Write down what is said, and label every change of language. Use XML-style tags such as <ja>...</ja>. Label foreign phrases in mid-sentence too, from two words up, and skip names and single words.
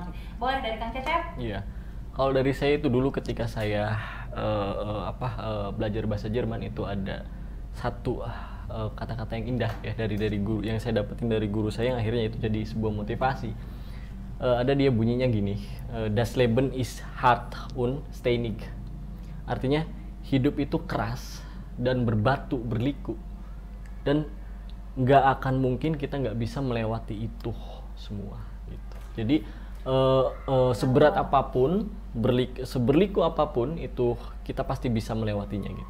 <id>banget. Boleh dari Kang Cecep? Iya. Kalau dari saya itu dulu ketika saya belajar bahasa Jerman itu ada satu kata-kata yang indah ya dari guru yang saya dapetin dari guru saya yang akhirnya itu jadi sebuah motivasi. Ada dia bunyinya gini,</id> <de>Das Leben ist hart und steinig.</de> <id>Artinya hidup itu keras dan berbatu berliku, dan nggak akan mungkin kita nggak bisa melewati itu semua gitu. Jadi seberat apapun, seberliku apapun itu kita pasti bisa melewatinya gitu.</id>